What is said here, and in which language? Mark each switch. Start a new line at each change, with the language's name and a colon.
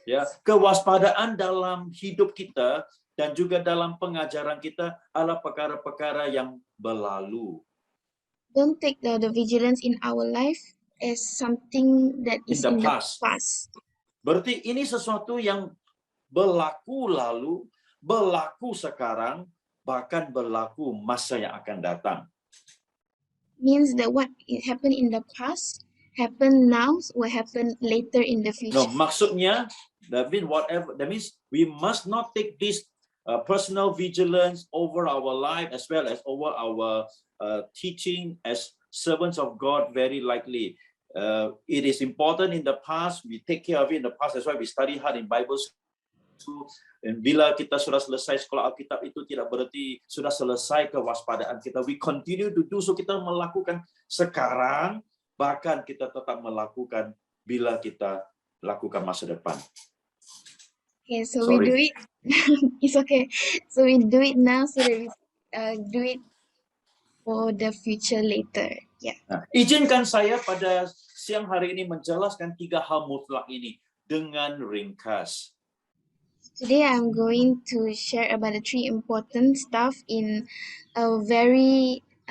Malay: Ya, kewaspadaan dalam hidup kita dan juga dalam pengajaran kita adalah perkara-perkara yang berlalu.
English: Don't take the vigilance in our life as something that is In in the the past. past.
Malay: Berarti ini sesuatu yang berlaku lalu, berlaku sekarang, bahkan berlaku masa yang akan datang.
English: Means that what happened in the past happen now will happen later in the future. No,
Malay: maksudnya
English: that means we must not take this personal vigilance over our life as well as over our teaching as servants of God very lightly. It is important in the past, we take care of it in the past. That's why we study hard in Bible school.
Malay: Dan bila kita sudah selesai sekolah Alkitab, itu tidak berarti sudah selesai kewaspadaan kita.
English: We continue to do so.
Malay: Kita melakukan sekarang, bahkan kita tetap melakukan bila kita lakukan masa depan.
English: Okay, so Sorry. we do it. It's okay. So we do it now, so that we do it for the future later. Yeah.
Malay: Nah, izinkan saya pada siang hari ini menjelaskan 3 hal mutlak ini dengan ringkas.
English: Today I'm going to share about the 3 important stuff in a very